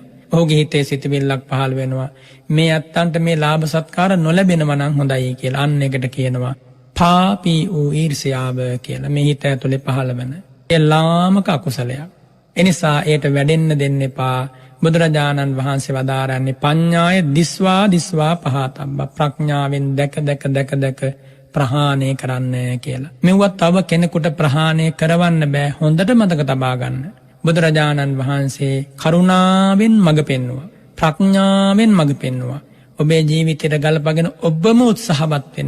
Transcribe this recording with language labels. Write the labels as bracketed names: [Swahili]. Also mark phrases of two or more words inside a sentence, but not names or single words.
[Sinhala] ඔහුගේ හිතේ සිතවිල්ලක් පහළ වෙනවා මේ අත්තන්ට මේ ලාභ සත්කාර නොලැබෙනවා නම් හොඳයි කියලා. අන්න එකට කියනවා පාපී වූ ඊර්ෂ්‍යාව කියලා. මේ හිත ඇතුලේ පහළ වෙන ඒ ලාමක අකුසලයක්. එනිසා ඒට වැඩෙන්න දෙන්න එපා. බුදුරජාණන් වහන්සේ වදාරන්නේ [Pali] පඤ්ඤාය දිස්වා පහතබ්බ. [Sinhala] ප්‍රඥාවෙන් දැක ප්‍රහාණය කරන්න කියලා. මෙව්වත් තව කෙනෙකුට ප්‍රහාණය කරවන්න බෑ. හොඳට මතක තබා ගන්න. බුදුරජාණන් වහන්සේ කරුණාවෙන් මඟ පෙන්වුවා, ප්‍රඥාවෙන් මඟ පෙන්වුවා. ඔබේ ජීවිතයට ගලපගෙන ඔබම උත්සාහවත් වෙන්න.